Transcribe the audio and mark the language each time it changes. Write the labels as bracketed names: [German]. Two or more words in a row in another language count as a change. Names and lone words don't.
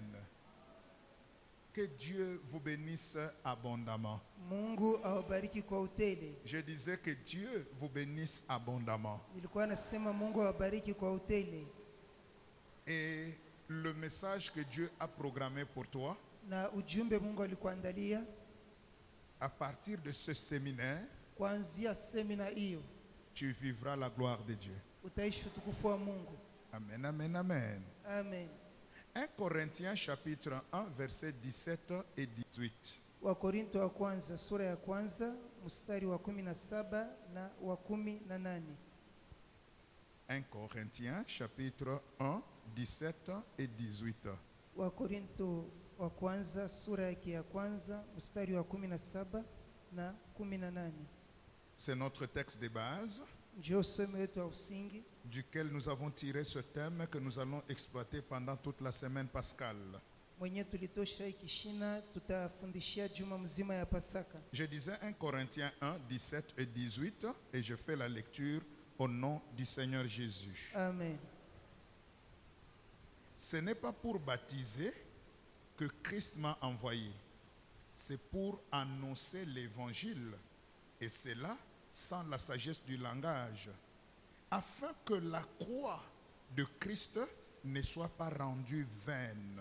[French] Que Dieu vous bénisse abondamment. Je disais que Dieu vous bénisse abondamment. Et le message que Dieu a programmé pour toi, [Swahili] na ujumbe Mungu alikuandalia [French] à partir de ce séminaire, [Swahili] kuanzia semina hiyo [French] tu vivras la gloire de Dieu. [Swahili] utaishi utukufu wa Mungu. [French] Amen, amen, amen. Amen. 1 Corinthiens chapitre 1 versets 17 et 18. [Swahili] Wakorinto wa kwanza sura ya kwanza mstari wa 17 na wa 18. [French] 1 Corinthiens chapitre 1 17 et 18. [Swahili] Wakorinto wa kwanza sura yake ya kwanza mstari wa 17 na 18. [French] C'est notre texte de base [Swahili] Ndio somo wetu wa usingi [French] duquel nous avons tiré ce thème que nous allons exploiter pendant toute la semaine pascale. [Swahili] mwenye tulitosha ikishina tutafundishia juma mzima ya Pasaka. [French] Je disais 1 Corinthiens 1 17 et 18 et je fais la lecture au nom du Seigneur Jésus. Amen. Ce n'est pas pour baptiser que Christ m'a envoyé, c'est pour annoncer l'évangile, et cela sans la sagesse du langage, afin que la croix de Christ ne soit pas rendue vaine.